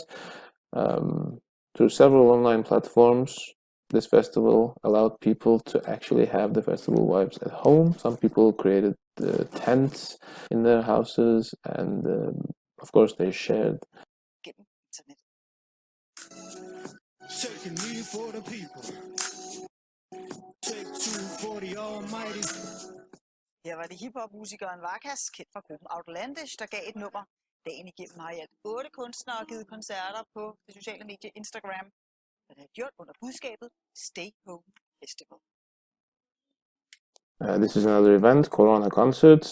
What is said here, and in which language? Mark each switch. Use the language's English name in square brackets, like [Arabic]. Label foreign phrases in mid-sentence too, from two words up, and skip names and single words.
[English] Through several online platforms, this festival allowed people to actually have the festival vibes at home. Some people created tents in their houses, and of course they shared. Taking me for the people. Take two for the almighty. [Danish] Her var det hiphop-musikeren Vakas, kendt fra gruppen Outlandish, der gav et nummer. Dagen igennem har i alt 8 kunstnere givet koncerter på det sociale medie Instagram. Og det har gjort under budskabet Stay Home Festival. [English] This is another event, Corona Concerts.